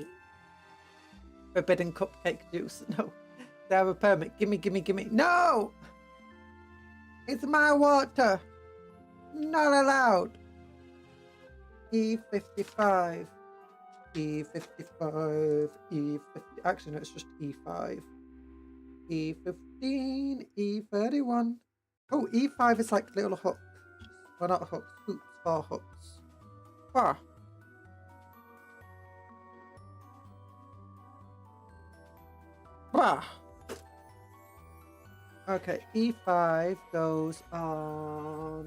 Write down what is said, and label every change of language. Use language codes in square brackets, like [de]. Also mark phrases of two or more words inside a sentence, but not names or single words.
[en] Forbidden cupcake juice. No. They have a permit. Gimme, gimme, gimme. No! It's my water. Not allowed. E55. E55. E50. Actually, no, it's just E5. E15. E31. Oh, E5 is like little hooks. Well, not hooks. Hoops or hooks. Ah. Ah. Okay, E5 goes on.